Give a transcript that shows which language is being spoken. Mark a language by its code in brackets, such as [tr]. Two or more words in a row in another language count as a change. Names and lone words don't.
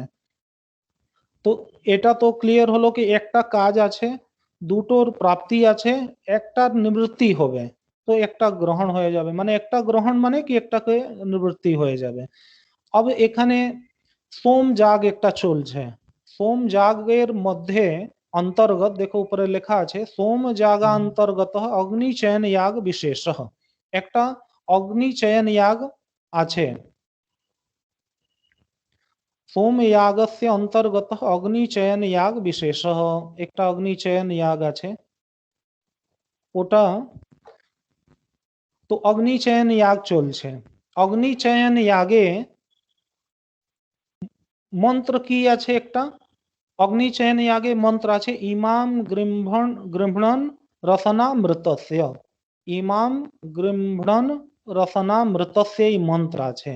[bn] তো এটা তো ক্লিয়ার হলো কি একটা কাজ আছে, দুটোর প্রাপ্তি আছে, একটার নিবৃত্তি হবে, তো একটা গ্রহণ হয়ে যাবে, মানে একটা গ্রহণ মানে কি একটাকে নিবৃত্তি হয়ে যাবে। अब এখানে সোম যাগ একটা চলছে, সোম যাগের মধ্যে অন্তর্গত দেখো উপরে লেখা আছে [sa] সোম যাগা অন্তর্গত অগ্নিচয়ন याग বিশেষ, [bn] একটা অগ্নিচয়ন याग আছে। [sa] सोम यागस्य अंतर्गत अग्निचयन याग विशेष, एक अग्निचयन याग [bn] আছে ওটা। তো অগ্নিচয়ন याग চলছে, অগ্নিচয়ন यागे মন্ত্র কি আছে একটা, অগ্নিচয়ন यागे মন্ত্র আছে [sa] ইমাম গৃহণ রসনামৃতস্য, ইমাম গৃহণ রসনামৃতস্য [bn] এই মন্ত্র আছে।